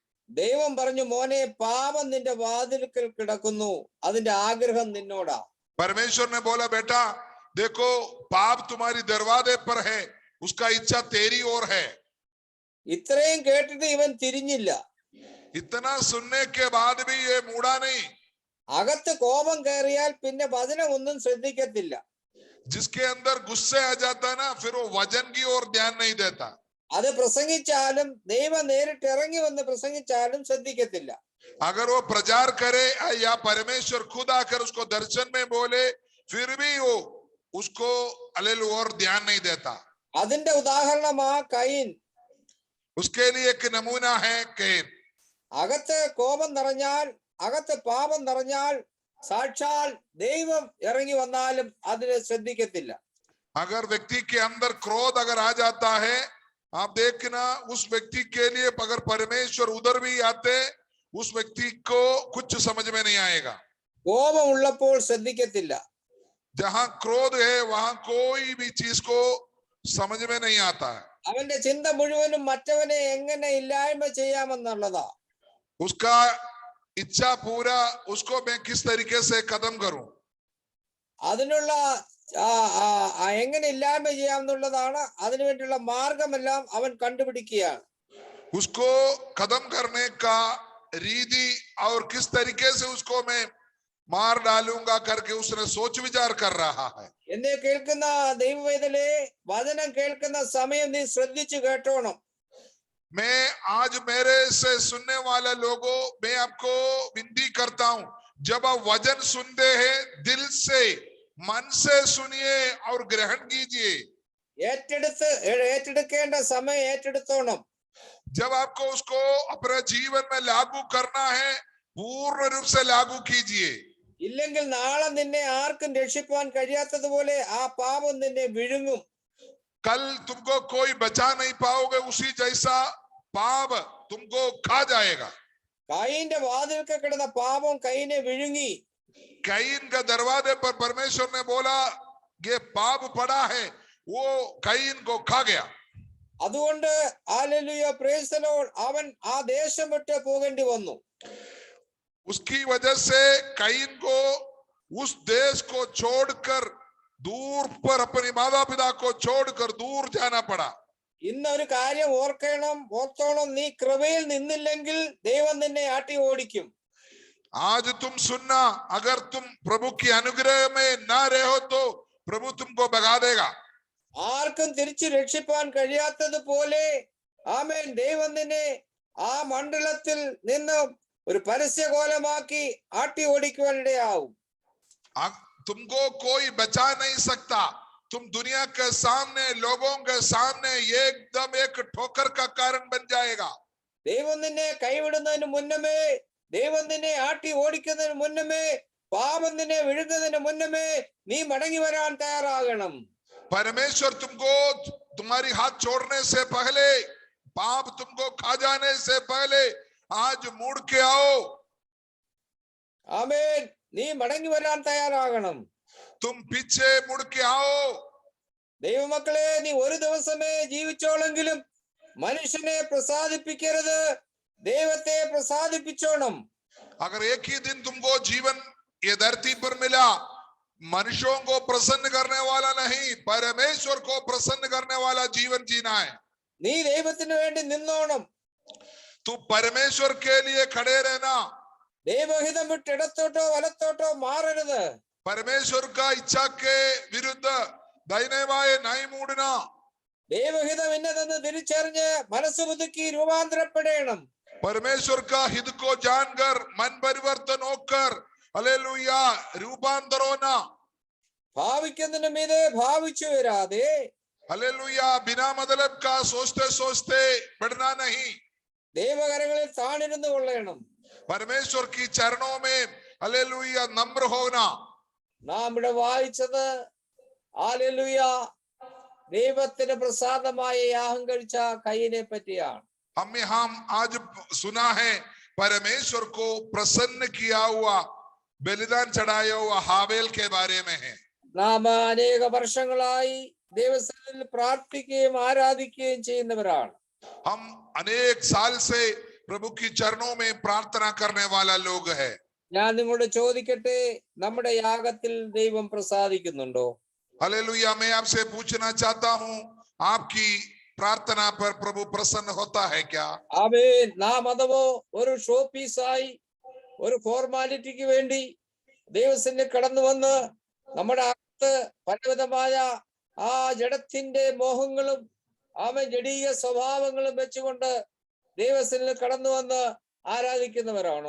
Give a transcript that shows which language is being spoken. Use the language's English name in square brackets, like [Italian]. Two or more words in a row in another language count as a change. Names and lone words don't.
[Malayalam] ദൈവം പറഞ്ഞു, മോനെ, പാപം നിന്റെ വാതിൽക്കൽ കിടക്കുന്നു, അതിന്റെ ആഗ്രഹം നിന്നോടാ. [Hindi] परमेश्वर ने बोला, बेटा देखो पाप तुम्हारी दरवाजे पर है, उसका इच्छा तेरी ओर है। [Malayalam] ഇത്രയും കേട്ടിട്ട് ഇവൻ തിരിഞ്ഞില്ല. [Hindi] इतना सुनने के बाद भी ये मुड़ा नहीं। [Malayalam] അകത്ത് കോപം കയറിയാൽ പിന്നെ വചനം ഒന്നും ശ്രദ്ധിക്കത്തില്ല. [Hindi] जिसके अंदर गुस्से आ जाता ना, फिर वो वजन की ओर ध्यान नहीं देता। [Malayalam] അത് പ്രസംഗിച്ചാലും ദൈവം നേരിട്ട് ഇറങ്ങി വന്ന് പ്രസംഗിച്ചാലും ശ്രദ്ധിക്കത്തില്ല. [Hindi] अगर वो प्रचार करे या परमेश्वर खुद आकर उसको दर्शन में बोले, फिर भी वो उसको हालेलुया और ध्यान नहीं देता। [Malayalam] അതിന്റെ ഉദാഹരണമാ കയീൻ. [Hindi] उसके लिए एक नमूना है कैन। [Malayalam] അകത്ത് കോപം നിറഞ്ഞാൽ, അകത്ത് പാപം നിറഞ്ഞാൽ സാക്ഷാൽ ദൈവം ഇറങ്ങി വന്നാലും അതിനെ ശ്രദ്ധിക്കത്തില്ല. [Hindi] अगर व्यक्ति के अंदर क्रोध अगर आ जाता है, आप देखना उस व्यक्ति के लिए अगर परमेश्वर उधर भी आते, उस व्यक्ति को कुछ समझ में नहीं आएगा। [Malayalam] കോപം ഉള്ളപ്പോൾ ശ്രദ്ധിക്കത്തില്ല. [Hindi] जहां क्रोध है वहां कोई भी चीज को समझ में नहीं आता है। [Malayalam] അവന്റെ ചിന്ത മുഴുവനും മറ്റവനെ എങ്ങനെ ഇല്ലായ്മ ചെയ്യാമെന്നുള്ളതാ. [Hindi] उसका इच्छा पूरा उसको मैं किस तरीके से कदम करूं, [Malayalam] അതിനുള്ള എങ്ങനെ ഇല്ലായ്മ ചെയ്യാമെന്നുള്ളതാണ്. അതിനുവേണ്ടിയുള്ള മാർഗമെല്ലാം അവൻ കണ്ടുപിടിക്കുകയാണ്. [Hindi] उसको कदम करने का रीति और किस तरीके से उसको मैं मार डालूंगा करके उसने सोच विचार कर रहा है। [Malayalam] എന്നെ കേൾക്കുന്ന ദൈവവേദലേ, വചനം കേൾക്കുന്ന സമയം നീ ശ്രദ്ധിച്ചു കേട്ടോണം. [Hindi] मैं आज मेरे से सुनने वाले लोगों, मैं आपको विनती करता हूं, जब आप वचन सुनते हैं दिल से, मन से सुनिए और ग्रहण कीजिए। [Malayalam] ഏറ്റെടുക്കേണ്ട സമയം ഏറ്റെടുത്തോണം. [Hindi] जब आपको उसको अपने जीवन में लागू करना है, पूर्ण रूप से लागू कीजिए। [Malayalam] ഇല്ലെങ്കിൽ നാളെ നിന്നെ ആർക്കും രക്ഷിപ്പാൻ കഴിയാത്തതുപോലെ ആ പാപം നിന്നെ വിഴുങ്ങും. [Hindi] कल तुमको कोई बचा नहीं पाओगे, उसी जैसा पाप तुमको खा जाएगा। [Malayalam] കയീന്റെ വാതിൽക്ക് കിടന്ന പാപം കയീനെ വിഴുങ്ങി. [Hindi] कैन का दरवाजे पर परमेश्वर ने बोला ये पाप पड़ा है, वो कैन को खा गया। [Malayalam] അതുകൊണ്ട് ഹല്ലേലൂയ, [English] praise the Lord, [Malayalam] അവൻ ആ ദേശം വിട്ട് പോകേണ്ടി വന്നു. [Hindi] उसकी वजह से कैन को उस देश को छोड़कर दूर पर अपने माता पिता को छोड़कर दूर जाना पड़ा। [Malayalam] ഇന്നൊരു കാര്യം ഓർത്തോണം, നീ കൃപയിൽ നിന്നില്ലെങ്കിൽ ദൈവം നിന്നെ ആട്ടി ഓടിക്കും. [Hindi] आज तुम सुनना, अगर तुम प्रभु की अनुग्रह में ना रहो तो प्रभु तुमको भगा देगा। [Malayalam] ആർക്കും തിരിച്ചു രക്ഷിപ്പാൻ കഴിയാത്തതുപോലെ ആമേൻ, ദൈവം നിന്നെ ആ മണ്ഡലത്തിൽ നിന്ന് ഒരു പരസ്യകോലമാക്കി ആട്ടി ഓടിക്കുവാനിടയാവും. [Hindi] तुमको कोई बचा नहीं सकता, तुम दुनिया के सामने, लोगों के सामने एकदम एक ठोकर का कारण बन जाएगा। [Malayalam] ദൈവം നിന്നെ കൈവിടുന്നതിന് മുന്നമേ, ദൈവം നിന്നെ ആട്ടി ഓടിക്കുന്നതിന് മുന്നമേ, പാപം നിന്നെ വിഴുങ്ങുന്നതിന് മുന്നമേ നീ മടങ്ങി വരാൻ തയ്യാറാകണം. [Hindi] परमेश्वर तुमको तुम्हारी हाथ छोड़ने से पहले, पाप तुमको खा जाने से पहले आज मुड़ के आओ। [Malayalam] ആമേൻ, നീ മടങ്ങി വരാൻ തയ്യാറാകണം. [Hindi] तुम पीछे मुड़ के आओ। [Malayalam] ദൈവമക്കളെ, നീ ഒരു ദിവസമേ ജീവിച്ചോളെങ്കിലും മനുഷ്യനെ പ്രസാദിപ്പിക്കരുത്, ദൈവത്തെ പ്രസാദിപ്പിച്ചോണം. [Hindi] अगर एक ही दिन तुमको जीवन ये धरती पर मिला, मनुष्यों को प्रसन्न करने वाला नहीं, परमेश्वर को प्रसन्न करने वाला जीवन जीना है। [Malayalam] നീ ദൈവത്തിന് വേണ്ടി നിന്നോണം. [Hindi] तू परमेश्वर के लिए खड़े रहना। [Malayalam] ദൈവഹിതം വിട്ട് ഇടത്തോട്ടോ വലത്തോട്ടോ മാറരുത്. [Hindi] परमेश्वर का इच्छा के विरुद्ध दाहिने बाएं नहीं मुड़ना। [Malayalam] ദൈവഹിതം ഇന്നതെന്ന് തിരിച്ചറിഞ്ഞ് മനസ്സ് പുതുക്കി രൂപാന്തരപ്പെടണം. [Hindi] परमेश्वर का हित को जानकर मन परिवर्तन होकर हालेलुया रूपांतर होना, [Malayalam] ഭാവിക്കുന്നതിന് മീതെ ഭാവിച്ചു വരാതെ [Hindi] हालेलुया बिना मतलब का सोचते सोचते बढ़ना नहीं, [Malayalam] ദൈവകരങ്ങളിൽ താണിരുന്നു കൊള്ളണം. [Hindi] परमेश्वर की चरणों में हालेलुया नम्र होना. [Malayalam] നാം ഇവിടെ വായിച്ചത് ഹല്ലേലൂയ ദൈവത്തിന് പ്രസാദമായ യാഗം കഴിച്ച കയീനെ പറ്റിയാണ്. [Hindi] हम आज सुना है परमेश्वर को प्रसन्न किया हुआ बलिदान चढ़ाया हुआ हाबेल के बारे में है. [Malayalam] നാം അനേക വർഷങ്ങളായി ദൈവസന്നിധിയിൽ പ്രാർത്ഥിക്കുകയും ആരാധിക്കുകയും ചെയ്യുന്നവരാണ്. [Hindi] हम अनेक साल से प्रभु की चरणों में प्रार्थना करने वाला लोग है. [Malayalam] ഞാൻ നിങ്ങളോട് ചോദിക്കട്ടെ, നമ്മുടെ യാഗത്തിൽ ദൈവം പ്രസാദിക്കുന്നുണ്ടോ? [Hindi] हालेलुया मैं आपसे पूछना चाहता हूं, आपकी प्रार्थना पर प्रभु प्रसन्न होता है क्या? [Malayalam] ആമേൻ. നാം അഥവാ ഒരു [English] show piece [Malayalam] ഒരു ഫോർമാലിറ്റിക്ക് വേണ്ടി ദൈവസന്നിധിയിൽ കടന്നു വന്ന് നമ്മുടെ അകത്ത് പലവിധമായ ആ ജഡത്തിന്റെ മോഹങ്ങളും ജഡീയ സ്വഭാവങ്ങളും വെച്ചുകൊണ്ട് ദൈവസന്നിധിയിൽ കടന്നു വന്ന് ആരാധിക്കുന്നവരാണോ?